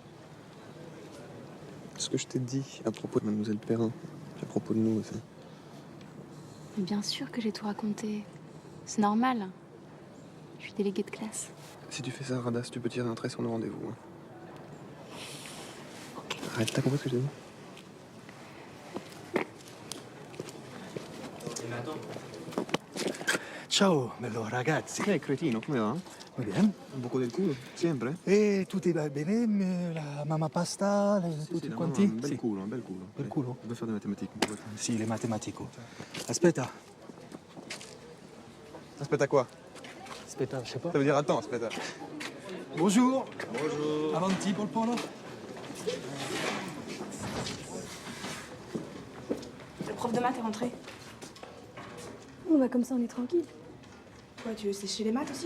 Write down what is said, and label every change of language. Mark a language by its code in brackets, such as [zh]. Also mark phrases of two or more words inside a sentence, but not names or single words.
[fr] Ce que je t'ai dit à propos de Mademoiselle Perrin, à propos de nous aussi. Mais bien sûr que j'ai tout raconté. C'est normal. Je suis déléguée de classe. Si tu fais ça, Radas, tu peux tirer un trait sur nos rendez-vous. Hein. Arrête, t'as compris ce que j'ai dit? [it] Ciao, bello ragazzi. Cretino, come va? [fr] Va bien. [it] Un buco del culo, sempre? E tutti va bene? La mamma pasta, tutti la quanti? mamma, un bel culo, un bel culo. Bel culo? [fr] On doit faire des mathématiques. [it] Sì, le matematico. Aspetta. [fr] Aspetta quoi? Aspetta, je sais pas. Ça veut dire attends, aspetta. Bonjour. Bonjour. Avanti pour le polo. Le prof de maths est rentré. Bon, bah comme ça, on est tranquille. Quoi, tu veux sécher les maths aussi?